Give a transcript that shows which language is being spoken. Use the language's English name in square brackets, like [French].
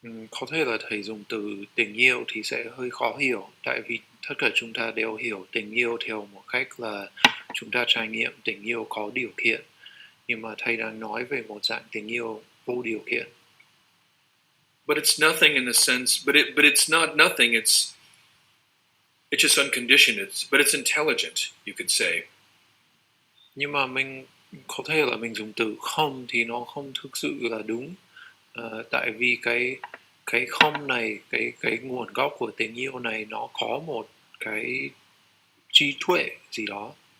[Vietnamese] Có thể là thầy dùng từ tình yêu thì sẽ hơi khó hiểu, tại vì tất cả chúng ta đều hiểu tình yêu theo một cách là chúng ta trải nghiệm tình yêu có điều kiện, nhưng mà thầy đang nói về một dạng tình yêu vô điều kiện. [English] But it's nothing in the sense, but it's not nothing. It's just unconditioned. But it's intelligent, you could say. [Vietnamese] Nhưng mà mình có thể là mình dùng từ không thì nó không thực sự là đúng, tại vì cái không này, cái nguồn gốc của tình yêu này nó có một cái trí tuệ gì đó.